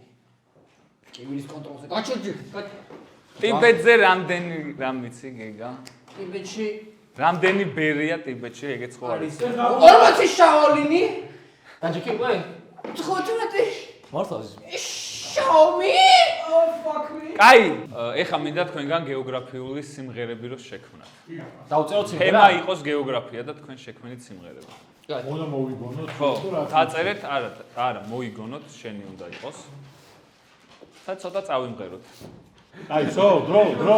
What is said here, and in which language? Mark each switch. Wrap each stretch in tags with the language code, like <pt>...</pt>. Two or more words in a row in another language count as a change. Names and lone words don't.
<ka>კიბილის კონტროლზე. გაჩერდი. ტიბეტზე რამდენი რამ ვიცი გეგა? ტიბეტში რამდენი ბერია ტიბეტში, ეგეც ხო არის? 40 შაოლინი. დაჯი კი უყურე. 15. მართლა შაომი?</ka> <en>Oh fuck me.</en> <ka>კაი, ეხა მინდა თქვენგან გეოგრაფიული სიმღერები რო შექმნათ. დავწეროთ სიმღერა. თემა იყოს გეოგრაფია და თქვენ შექმნით სიმღერები. უნდა მოვიგონოთ ხო, დაწერეთ, არა, მოიგონოთ, შენი უნდა იყოს. და ცოტა წავიმღეროთ. აი, დრო.</ka>